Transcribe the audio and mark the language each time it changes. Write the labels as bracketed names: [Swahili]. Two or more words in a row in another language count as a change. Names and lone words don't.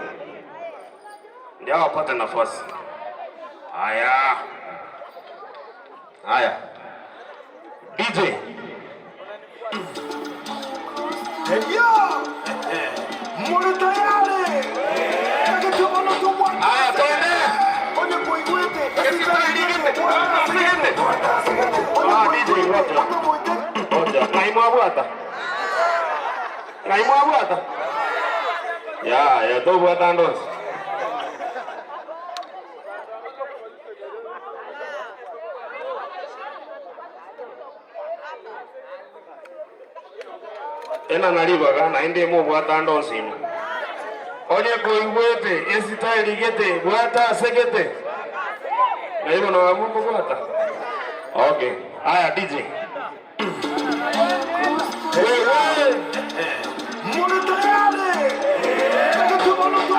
[Swahili] Ndio apate nafasi. Haya. DJ. [Gusii] Mole tayari. [Swahili] Haya, twende. [Gusii] Onye kuigwete. DJ Bwata. Naimwa Bwata. Ya, to Bwata ndo. Ena naliba kana inde mo Bwata ndo simu. Onye kuigwete esita eligete Bwata Asegete. [Swahili] Na hivyo na wabuko Bwata. Okay. Haya DJ. Wewe. [Gusii] Mole tayari.